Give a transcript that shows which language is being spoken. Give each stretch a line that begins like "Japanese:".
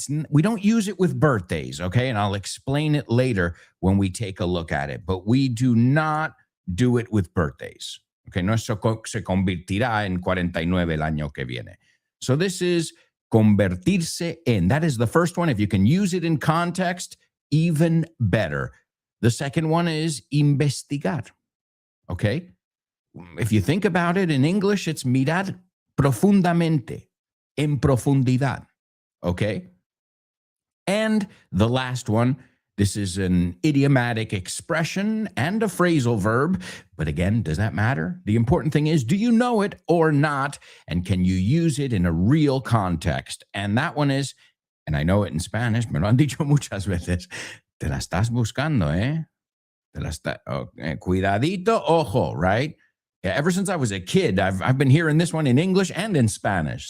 English: We don't use it with birthdays, okay? And I'll explain it later when we take a look at it. But we do not do it with birthdays.
Spanish: Okay, no se convertirá en 49 el año que viene.
English: So this is
Spanish: convertirse en.
English: That is the first one. If you can use it in context, even better. The second one is investigar. Okay? If you think about it in English, it's
Spanish: mirar profundamente, en profundidad.
English: Okay? And the last one, this is an idiomatic expression and a phrasal verb. But again, does that matter? The important thing is, do you know it or not? And can you use it in a real context? And that one is, and I know it in Spanish,
Spanish: me lo han dicho muchas veces, te la estás buscando, ¿eh? Cuidadito, ojo,
English: right? Yeah, ever since I was a kid, I've been hearing this one in English and in Spanish.